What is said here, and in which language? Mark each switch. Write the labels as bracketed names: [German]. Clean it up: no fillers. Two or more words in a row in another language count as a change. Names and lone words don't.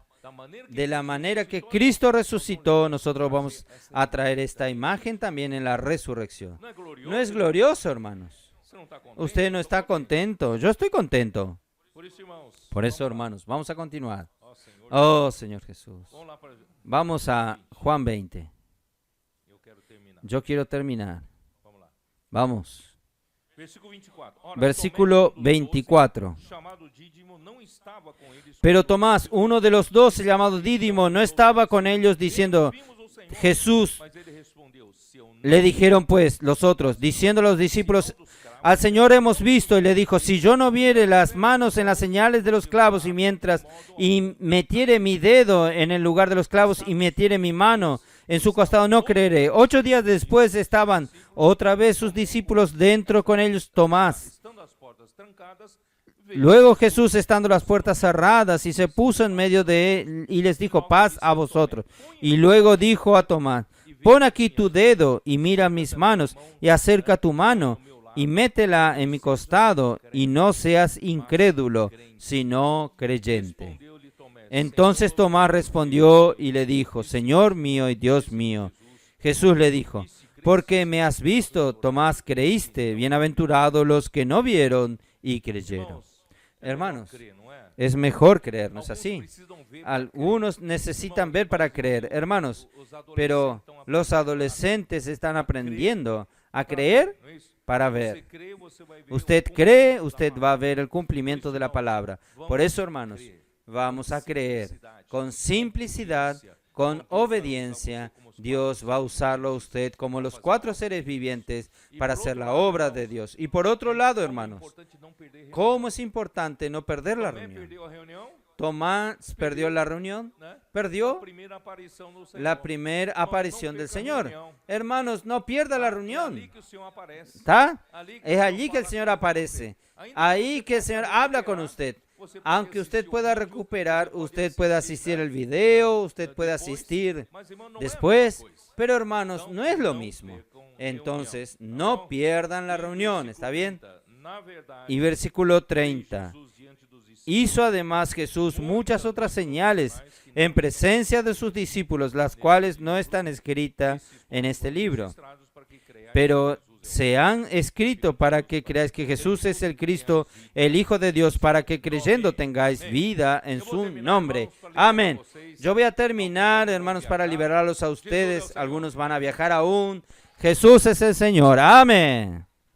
[Spanish] De la manera que Cristo resucitó, nosotros vamos a traer esta imagen también en la resurrección. ¿No es glorioso, hermanos? Usted no está contento. Yo estoy contento. Por eso, hermanos, vamos a continuar. Oh, Señor Jesús. [Portuguese] Vamos lá para. [Spanish] Vamos a Juan 20. [Portuguese] Eu quero terminar. [Spanish] Yo quiero terminar. [Portuguese] Vamos lá. Vamos. Versículo 24. Ora, Versículo Tomé, um dos 24. 12, chamado Dídimo, não estava com eles. [Spanish] Pero Tomás, uno de los 12, llamado Dídimo, no estaba con ellos diciendo, [Portuguese] Vimos o Senhor, [Spanish] Jesús. [Portuguese] mas ele respondeu: se eu não [Spanish] Le dijeron pues los otros, diciendo a los discípulos, al Señor hemos visto, y le dijo, si yo no viere las manos en las señales de los clavos y metiere mi dedo en el lugar de los clavos y metiere mi mano en su costado, no creeré. 8 días después estaban otra vez sus discípulos dentro con ellos Tomás. [Portuguese] estando as portas trancadas, veio [Spanish] Luego Jesús, estando las puertas cerradas, y se puso en medio de él y les dijo, paz a vosotros. Y luego dijo a Tomás, pon aquí tu dedo y mira mis manos, y acerca tu mano y métela en mi costado, y no seas incrédulo, sino creyente. [Portuguese] respondeu-lhe Tomé: [Spanish] Entonces Tomás respondió y le dijo, Señor mío y Dios mío. Jesús le dijo, porque me has visto, Tomás, creíste. Bienaventurados los que no vieron y creyeron. Hermanos, [Portuguese] crer, não é? [Spanish] es mejor creer, ¿no es [Portuguese] Alguns [Spanish] así? [Portuguese] precisam ver para [Spanish] Algunos necesitan ver para creer, hermanos, pero los adolescentes están aprendiendo a creer [Portuguese] não é isso? [Spanish] para [Portuguese] Você [Spanish] ver. [Portuguese] crê, você vai ver [Spanish] Usted [Portuguese] o [Spanish] cree, [Portuguese] cumprimento [Spanish] usted [Portuguese] da [Spanish] va a [Portuguese] palavra. [Spanish] ver el cumplimiento de la palabra. Por eso, hermanos, vamos a creer con simplicidad, con obediencia. Dios va a usarlo a usted como los 4 seres vivientes para hacer la obra de Dios. Y por otro lado, hermanos, [Portuguese] Importante não perder reunião. [Spanish] ¿cómo es importante no perder la [Portuguese] Tomé [Spanish] reunión? [Portuguese] perdeu a reunião, [Spanish] Tomás perdió la reunión, [Portuguese] né? [Spanish] perdió [Portuguese] Primeira aparição do Senhor. [Spanish] la primera aparición del Señor. Hermanos, no pierda la [Portuguese] É ali [Spanish] reunión. [Portuguese] que o Senhor aparece. [Spanish] ¿Está? [Portuguese] Ali que [Spanish] Es [Portuguese] o [Spanish] allí [Portuguese] Senhor [Spanish] que el [Portuguese] fala [Spanish] Señor [Portuguese] com [Spanish] aparece. [Portuguese] você. Ainda [Spanish] Ahí [Portuguese] você [Spanish] que el [Portuguese] pode [Spanish] Señor [Portuguese] recuperar, [Spanish] habla con usted. [Portuguese] você pode [Spanish] Aunque usted [Portuguese] assistir o [Spanish] pueda [Portuguese] vídeo, [Spanish] recuperar, [Portuguese] você pode [Spanish] usted puede [Portuguese] assistir, [Spanish] asistir [Portuguese] né? [Spanish] el video, usted puede [Portuguese] Depois, [Spanish] asistir [Portuguese] mas, irmão, não é a [Spanish] después. [Portuguese] mesma coisa. [Spanish] Pero hermanos, [Portuguese] Então, [Spanish] no es lo [Portuguese] não [Spanish] mismo. [Portuguese] percam [Spanish] Entonces, [Portuguese] reunião, [Spanish] no [Portuguese] tá bom? [Spanish] pierdan la [Portuguese] E [Spanish] reunión, [Portuguese] versículo [Spanish] ¿está bien? [Portuguese] 30, na verdade, [Spanish] Y versículo [Portuguese] fez [Spanish] 30. [Portuguese] Jesus diante dos discípulos [Spanish] Hizo además Jesús muchas otras señales en presencia de sus discípulos, las cuales no están escritas en este libro, [Portuguese] registrados para que creais [Spanish] pero [Portuguese] que Jesus é o [Spanish] se han escrito para que creáis que Jesús es el Cristo, el Hijo de Dios, para que creyendo tengáis vida en su nombre. Amén. Yo voy a terminar, hermanos, para liberarlos a ustedes. Algunos van a viajar aún. Jesús es el Señor. Amén.